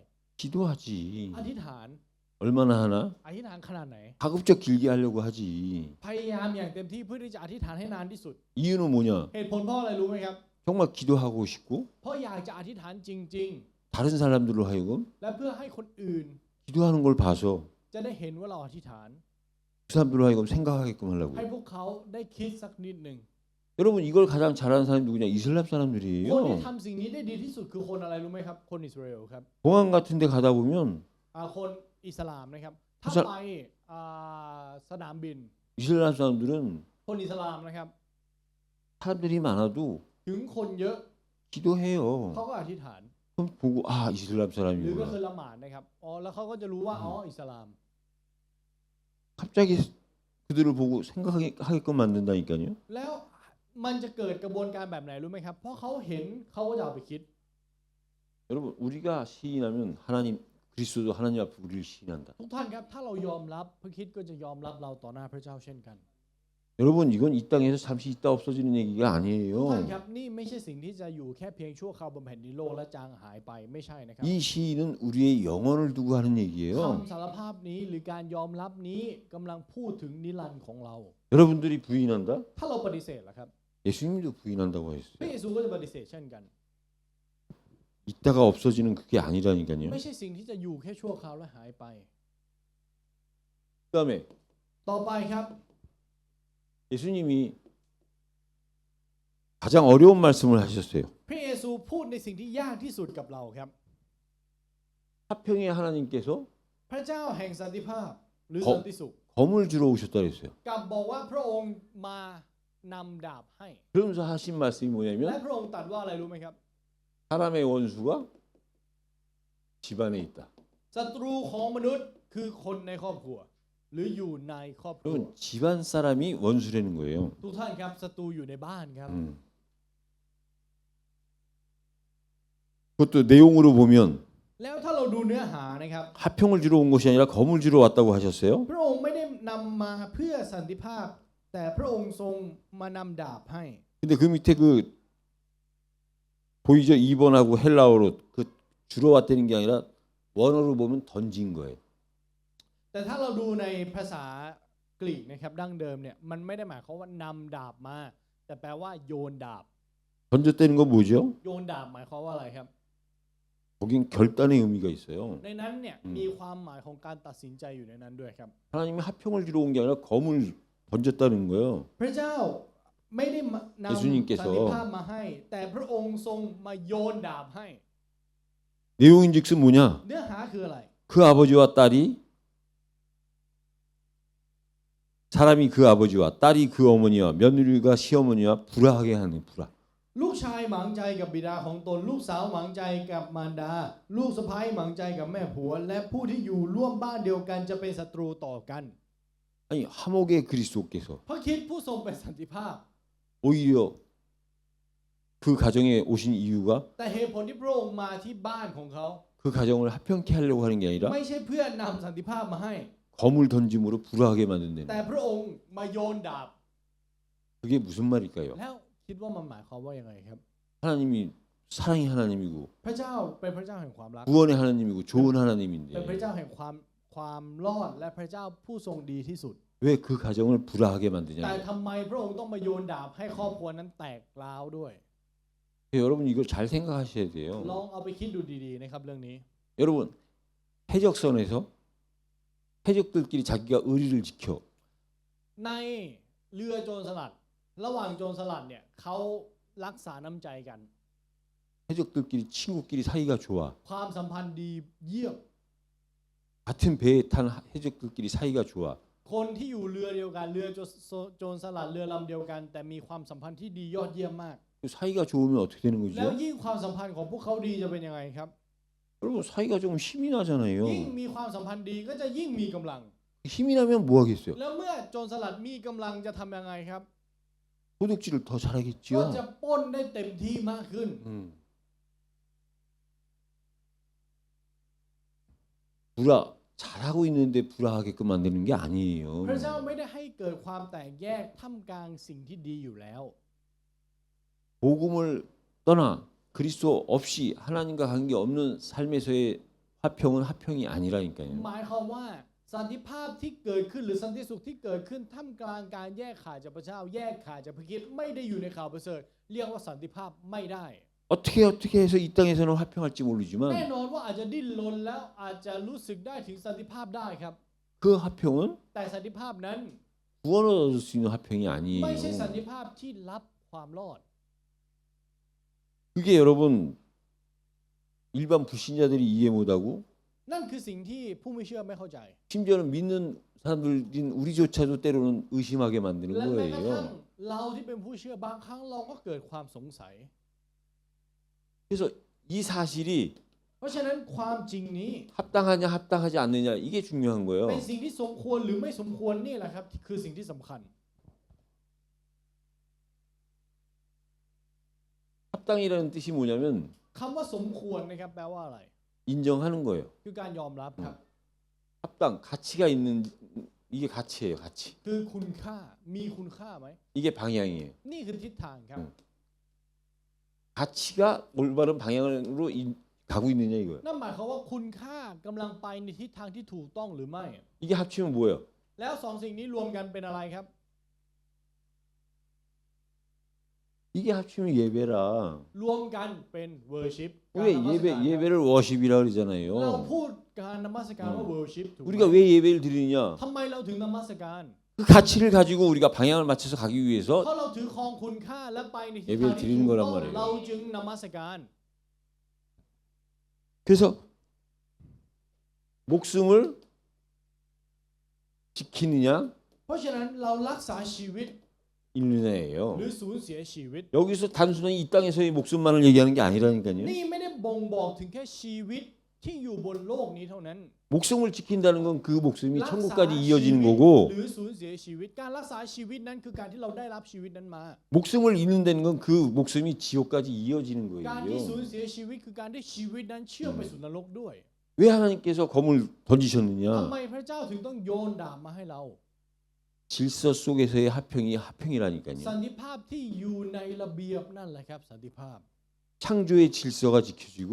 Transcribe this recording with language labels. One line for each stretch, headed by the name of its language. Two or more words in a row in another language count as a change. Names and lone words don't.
Korean: 기도하지.
Thai: อธิษฐาน
Korean: 얼마나 하나?
Thai: อธิษฐานขนาดไหน
Korean: 가급적 길게 하려고 하지.
Thai: พยายามอย่างเต็มที่เพื่อที่จะอธิษฐานให้นานที่สุด
Korean: 이유는 뭐냐?
Thai: เหตุผลเพราะอะไรรู้ไหมครับ
Korean: 정말 기도하고 싶고
Thai: เพราะอยากจะอธิษฐานจริง
Korean: 다른 사람들로 하여금
Thai: ๆ และเพื่อให้คนอื่น
Korean: 기도하는 걸 봐서
Thai: จะได้เห็นว่าเราอธิษฐาน
Korean: 그 사람들로 하여금 생각하게끔
Thai: ให้
Korean: 하려고.
Thai: พวกเขาได้คิดสักนิดหนึ่ง
Korean: 여러분 이걸 가장 잘하는 사람이 누구냐? 이슬람
Thai: คนที่
Korean: 사람들이에요.
Thai: ทำสิ่งนี้ได้ดีที่สุดคือคนอะไรรู้ไหมครับคนอิสราเอลครับ
Korean: 공항 같은 데 가다 보면
Thai: คนอิสลามนะครับถ้า อิสลาม ไปสนามบิน
Korean: 이슬람 사람들은
Thai: คนอิสลามนะครับ
Korean: 사람들이 많아도
Thai: ถึงคนเยอะ
Korean: 기도해요.
Thai: เขาก็อธิษฐาน
Korean: 그럼 보고 아 이슬람
Thai: หรือก็คือ
Korean: 사람이구나.
Thai: ละหมาดนะครับอ๋อแล้วเขาก็จะรู้ว่าอ๋ออิสลาม
Korean: 갑자기 그들을 보고 생각하게끔 만든다니까요.
Thai: แล้วมันจะเกิดกระบวนการแบบไหนรู้ไหมครับเพราะเขาเห็นเขาก็จะเอาไปคิด
Korean: 여러분 우리가 시인하면 하나님 그리스도도 하나님 앞에 우리를 시인한다.
Thai: ทุกท่านครับถ้าเรายอมรับพระคริสต์ก็จะยอมรับเราต่อหน้าพระเจ้าเช่นกัน
Korean: 여러분 이건 이 땅에서 잠시 있다 없어지는 얘기가
Thai: ทุกท่าน
Korean: 아니에요.
Thai: ครับนี่ไม่ใช่สิ่งที่จะอยู่แค่เพียงชั่วคราวบนแผ่นดินโลกและจางหายไปไม่ใช่นะครับ
Korean: 이 시인은 우리의 영혼을 두고 하는 얘기예요.
Thai: คำสารภาพนี้หรือการยอมรับนี้กำลังพูดถึงนิรันดร์ของเรา
Korean: 여러분들이 부인한다?
Thai: ถ้าเราปฏิเสธล่ะครับ
Korean: 예수님도 부인한다고
Thai: พระ
Korean: 했어요.
Thai: เยซูก็จะปฏิเสธเช่นกัน
Korean: 있다가 없어지는 그게 아니라니까요.
Thai: ไม่ใช่สิ่งที่จะอยู่แค่ชั่วคราวและหายไป
Korean: 그다음에
Thai: ต่อไปครับ
Korean: 예수님이 가장 어려운 말씀을 하셨어요.
Thai: พระเยซูพูดในสิ่งที่ยากที่สุดกับเราครับ
Korean: 화평의 하나님께서
Thai: พระเจ้าแห่งสันติภาพหรือ ขอ สันติสุข
Korean: 검을 주러 오셨다 그랬어요.
Thai: กลับบอกว่าพระองค์มานำดาบให้
Korean: 그러면서 하신 말씀이
Thai: และ
Korean: 뭐냐면
Thai: พระองค์ตรัสว่าอะไรรู้ไหมครับ
Korean: 사람의 원수가 집안에 있다.
Thai: ศัตรูของมนุษย์คือคนในครอบครัว หรืออยู่ในครอบครัว
Korean: 여러분 집안 사람이 원수라는 거예요.
Thai: ทุกท่านครับศัตรูอยู่ในบ้านครับ
Korean: 그것도 내용으로 보면
Thai: แล้วถ้าเราดูเนื้อหานะครับ
Korean: 화평을 주러 온 것이 아니라 검을 주러 왔다고 하셨어요.
Thai: พระองค์ไม่ได้นำมาเพื่อสันติภาพ แต่พระองค์ทรงมานำดาบให้
Korean: 근데 그 밑에 그 보이죠? 2번하고 헬라어로 그 주러 왔다는 게 아니라 원어로 보면 던진 거예요.
Thai: แต่ถ้าเราดูในภาษากรีกนะครับดั้งเดิมเนี่ยมันไม่ได้หมายความว่านำดาบมา แต่แปลว่าโยนดาบ
Korean: 던졌다는 건 뭐죠?
Thai: โยนดาบหมายความว่าอะไรครับ
Korean: 거긴 결단의 의미가 있어요.
Thai: ในนั้นเนี่ยมีความหมายของการตัดสินใจอยู่ในนั้นด้วยครับ
Korean: 하나님이 화평을 주러 온 게 아니라 검을 던졌다는 거예요.
Thai: พระเจ้าไม่ได้นำ
Korean: เยซูนิเกโซ
Thai: สันติภาพมาให้ แต่พระองค์ทรงมาโยนดาบให้
Korean: 내용인즉슨 뭐냐?
Thai: เนื้อหาคืออะไร
Korean: 그 아버지와 딸이 사람이 그 아버지와 딸이 그 어머니와 며느리가 시어머니와 불화하게 하는 불화.
Thai: ลูกชายหมางใจกับบิดาของตนลูกสาวหมางใจกับมารดา ลูกสะใภ้หมางใจกับแม่ผัว และผู้ที่อยู่ร่วมบ้านเดียวกันจะเป็นศัตรูต่อกัน
Korean: 아니 화목의 그리스도께서
Thai: พระคริสต์ผู้ทรงเป็นสันติภาพ
Korean: 오히려 그 가정에 오신 이유가
Thai: แต่เหตุผลที่พระองค์มาที่บ้านของเขา
Korean: 그 가정을 화평케 하려고 하는 게 아니라
Thai: ไม่ใช่เพื่อนำสันติภาพมาให้
Korean: 검을 던짐으로 불화하게 만든다는
Thai: แต่
Korean: 거예요.
Thai: พระองค์มาโยนดาบ
Korean: 그게 무슨 말일까요?
Thai: แล้วคิดว่ามันหมายความว่ายังไงครับ
Korean: 하나님이 사랑의 하나님이고
Thai: พระเจ้าเป็นพระเจ้าแห่งความรัก
Korean: 구원의 하나님이고 좋은
Thai: เป็นพระ
Korean: 하나님인데
Thai: เจ้าแห่งความรอดและพระเจ้าผู้ทรงดีที่สุด
Korean: 왜 그 가정을 불화하게
Thai: แต่
Korean: 만드냐?
Thai: ทำไมพระองค์ต้องมาโยนดาบให้ครอบครัวนั้นแตกร้าวด้วย
Korean: 여러분 이걸 잘 생각하셔야
Thai: ล
Korean: 돼요.
Thai: องเอาไปคิดดูดีๆนะครับเรื่องนี้
Korean: 여러분 해적선에서 해적들끼리 자기가 의리를 지켜
Thai: ในเรือโจรสลัด ระหว่างโจรสลัดเนี่ยเขารักษาน้ำใจกัน
Korean: 해적들끼리 친구끼리 사이가 좋아.
Thai: ความสัมพันธ์ดีเยี่ยม
Korean: 같은 배에 탄 해적들끼리 사이가 좋아.
Thai: คนที่อยู่เรือเดียวกันเรือโจรสลัดเรือลำเดียวกัน แต่มีความสัมพันธ์ที่ดียอดเยี่ยมมาก
Korean: 사이가 좋으면 어떻게 되는
Thai: แล้ว
Korean: 거죠?
Thai: ยิ่งความสัมพันธ์ของพวกเขาดีจะเป็นยังไงครับ
Korean: 여러분 사이가 조금 힘이 나잖아요.
Thai: ยิ่งมีความสัมพันธ์ดีก็จะยิ่งมีกำลัง
Korean: 힘이 나면 뭐 하겠어요?
Thai: แล้วเมื่อโจรสลัดมีกำลังจะทำยังไงครับ
Korean: 도둑질을 더
Thai: ก็
Korean: 잘하겠지요.
Thai: จะปล้นได้เต็มที่มากขึ้น
Korean: 불화 잘하고 있는데 불화하게끔 만드는 게 아니에요.
Thai: พระเจ้าไม่ได้ให้เกิดความแตกแยกท่ามกลางสิ่งที่ดีอยู่แล้ว
Korean: 복음을 떠나 그리스도 없이 하나님과 관계 없는 삶에서의 화평은 화평이 아니라니까요.
Thai: หมายความว่าสันติภาพที่เกิดขึ้นหรือสันติสุขที่เกิดขึ้นท่ามกลางการแยกขาดจากพระเจ้า แยกขาดจากพระคริสต์ไม่ได้อยู่ในข่าวประเสริฐเรียกว่าสันติภาพไม่ได้
Korean: 어떻게 해서 이 땅에서는 화평할지
Thai: แน่
Korean: 모르지만
Thai: นอนว่าอาจจะดิ้นรนแล้วอาจจะรู้สึกได้ถึงสันติภาพได้ครับ
Korean: 그 화평은
Thai: แต่สันติภาพนั้น
Korean: 구원을 얻을 수 있는 화평이
Thai: ไม่ใช่สัน
Korean: 아니에요.
Thai: ติภาพที่รับความรอด
Korean: 그게 여러분 일반 불신자들이 이해 못하고
Thai: นั่นคือสิ่งที่ผู้ไม่เชื่อไม่เข้าใจ
Korean: 심지어는 믿는 사람들인 우리조차도 때로는 의심하게 만드는
Thai: และแม้กระทั่ง
Korean: 거예요.
Thai: เราที่เป็นผู้เชื่อบางครั้งเราก็เกิดความสงสัย
Korean: 그래서 이 사실이
Thai: เพราะฉะนั้นความจริงนี้
Korean: 합당하냐 합당하지 않느냐 이게 중요한
Thai: เป็น
Korean: 거예요.
Thai: สิ่งที่สมควรหรือไม่สมควรนี่แหละครับคือสิ่งที่สำคัญ
Korean: 합당이라는 뜻이 뭐냐면
Thai: คำว่าสมควรนะครับแปลว่าอะไร
Korean: 인정하는 거예요.
Thai: คือการยอมรับครับ
Korean: 합당 가치가 있는 이게 가치예요. 가치.
Thai: คือคุณค่ามีคุณค่าไหม
Korean: 이게 방향이에요.
Thai: นี่คือทิศทางครับ
Korean: 가치가 올바른 방향으로 가고 있느냐 이거예요.
Thai: นั่นหมายความว่าคุณค่ากำลังไปในทิศทางที่ถูกต้องหรือไม่
Korean: 이게 합치면 뭐예요?
Thai: แล้วสองสิ่งนี้รวมกันเป็นอะไรครับ
Korean: 이게 합치면 예배라.
Thai: รวมกันเป็น worship การ
Korean: 왜
Thai: นมัสการ
Korean: 예배를 워십이라
Thai: เรา
Korean: 그러잖아요.
Thai: พูดการนมัสการว่า worship ถูกไหม
Korean: 우리가 왜 예배를 드리느냐?
Thai: ทำไมเราถึงนมัสการ
Korean: 그 가치를 가지고 우리가 방향을 맞춰서 가기
Thai: เพ
Korean: 위해서
Thai: ราะเราถือครองคุณค่าและไปในทิศ
Korean: 예배를
Thai: ทางที่
Korean: 드리는
Thai: ถูก
Korean: 거란
Thai: ต้อง
Korean: 말이에요.
Thai: เราจึงนมัสการ
Korean: 그래서 목숨을 지키느냐
Thai: เพราะฉะนั้นเรารักษาชีวิต
Korean: 잃느냐예요.
Thai: หรือสูญเสียชีวิต
Korean: 여기서 단순히 이 땅에서의 목숨만을 얘기하는 게 아니라니까요.
Thai: นี่ไม่ได้บ่งบอกถึงแค่ชีวิตที่อยู่บนโลกนี้เท่านั้น
Korean: 목숨을 지킨다는 건 그 목숨이
Thai: รักษา
Korean: 천국까지
Thai: ชีวิต
Korean: 이어지는
Thai: ห
Korean: 거고
Thai: รือสูญเสียชีวิตการรักษาชีวิตนั้นคือการที่เราได้รับชีวิตนั้นมา
Korean: 목숨을 잃는다는 건 그 목숨이 지옥까지 이어지는
Thai: การที่สูญ
Korean: 거예요.
Thai: เสียชีวิตคือการที่ชีวิตนั้นเชื่อมไปสู่นรกด้วย
Korean: 왜 하나님께서 검을
Thai: ทำ
Korean: 던지셨느냐?
Thai: ไมพระเจ้าถึงต้องโยนดาบมาให้เรา
Korean: 질서 속에서의 합평이
Thai: สั
Korean: 합평이라니까요.
Thai: นติภาพที่อยู่ในระเบียบนั่นแหละครับสันติภาพ
Korean: 창조의 질서가 지켜지고